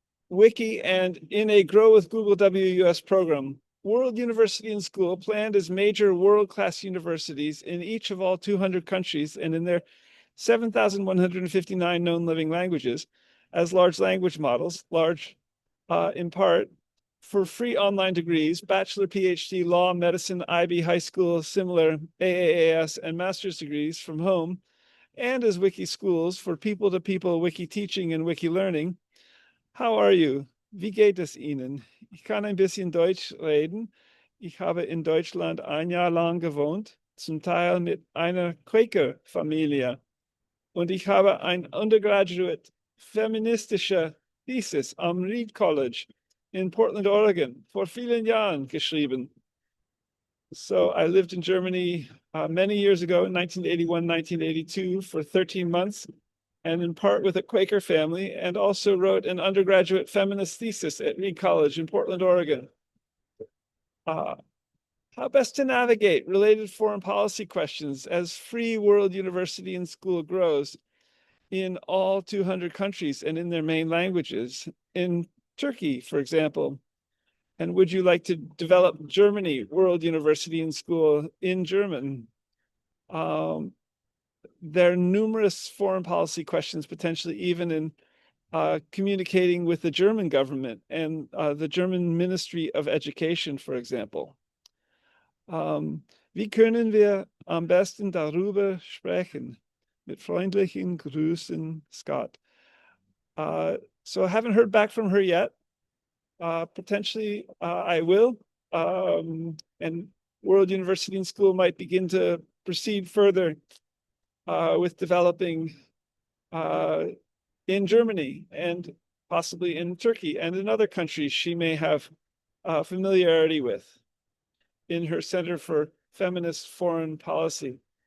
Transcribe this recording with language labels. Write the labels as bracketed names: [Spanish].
[English] Wiki and in a Grow with Google WUS program, World University and School planned as major world-class universities in each of all 200 countries and in their 7,159 known living languages as large language models, large in part for free online degrees, bachelor, PhD, law, medicine, IB, high school, similar AAAS, and master's degrees from home, and as wiki schools for people-to-people wiki teaching and wiki learning. How are you? [German] Wie geht es Ihnen? Ich kann ein bisschen Deutsch reden. Ich habe in Deutschland ein Jahr lang gewohnt, zum Teil mit einer Quaker-Familie. Und ich habe ein undergraduate feministische Thesis am Reed College in Portland, Oregon, vor vielen Jahren geschrieben. [English] So I lived in Germany many years ago, in 1981, 1982, for 13 months, and in part with a Quaker family, and also wrote an undergraduate feminist thesis at Reed College in Portland, Oregon. How best to navigate related foreign policy questions as Free World University and School grows in all 200 countries and in their main languages. In Turkey, for example, And would you like to develop Germany World University and School in German? There are numerous foreign policy questions, potentially even in communicating with the German government and the German Ministry of Education, for example. [German] Wie können wir am besten darüber sprechen? Mit freundlichen Grüßen, Scott. [English] So I haven't heard back from her yet. Potentially I will. And World University and School might begin to proceed further with developing in Germany and possibly in Turkey and in other countries she may have familiarity with in her Center for Feminist Foreign Policy.